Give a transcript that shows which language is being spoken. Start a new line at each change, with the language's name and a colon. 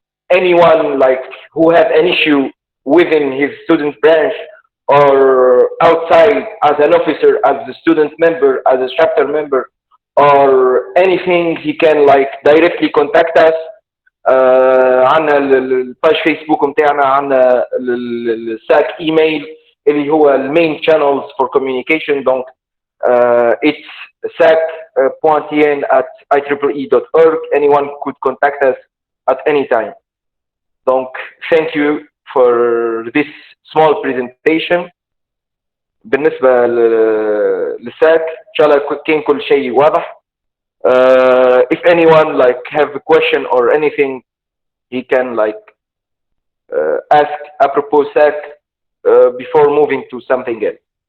English: Anyone like who have an issue within his student branch or outside as an officer, as a student member, as a chapter member, or anything, he can like directly contact us.
Arabic: عنا الباج فيسبوك متاعنا، عنا الساك ايميل اللي هو المين
English: channels for communication. Donc it's sac.tn@ieee.org. Anyone could contact us at any time. Donc thank you for this small presentation.
Arabic: بالنسبة للساك إن شاء الله كان كل شيء واضح.
English: If anyone like have a question or anything, he can like ask apropos SAC before moving to something else.